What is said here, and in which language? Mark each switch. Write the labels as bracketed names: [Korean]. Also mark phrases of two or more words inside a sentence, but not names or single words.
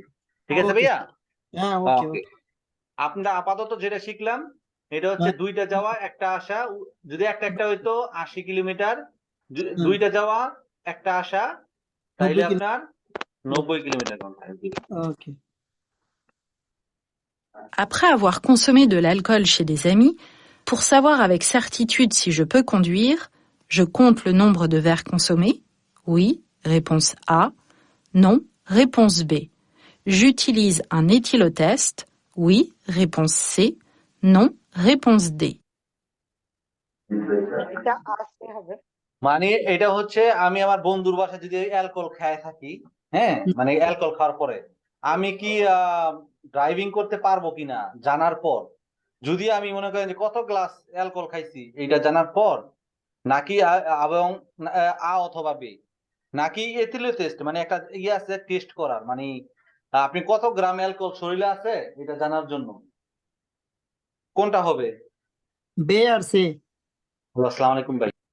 [Bangla] ঠিক আছে ওকে ভাইয়া? হ্যাঁ ওকে ওকে। ওকে আমরা আপাতত যেটা শিখলাম এটা হচ্ছে হ্যাঁ। দুইটা যাওয়া একটা আসা। যদি একটা একটা হইতো 80 কিলোমিটার, হুম। দুইটা যাওয়া একটা আসা, তাইলে 90 আপনার 90 কিলোমিটার ঘন্টা। ওকে। [French] Après avoir consommé de l'alcool chez des amis, pour savoir avec certitude si je peux conduire, je compte le nombre de verres consommés. Oui, réponse A. Non, réponse B. J'utilise un éthylotest. Oui, réponse C. Non, réponse D. [Bangla] এটা আসতে হবে। মানে এটা হচ্ছে আমি আমার বন্ধুর বাসায় যদি অ্যালকোহল খায় থাকি, হ্যাঁ, মানে অ্যালকোহল খাওয়ার পরে আমি কি ড্রাইভিং করতে পারবো কিনা জানার পর, যদি আমি মনে করেন যে কত গ্লাস অ্যালকোহল খাইছি এটা জানার পর, নাকি এবং আ অথবা বি, নাকি [English] ethylene test [Bangla] মানে একটা ইয়ে আছে টেস্ট করার, মানে আপনি কত গ্রাম অ্যালকোহল শরীরে আছে এটা জানার জন্য, কোনটা হবে? বে আর সে। [Arabic] السلام عليكم ভাই।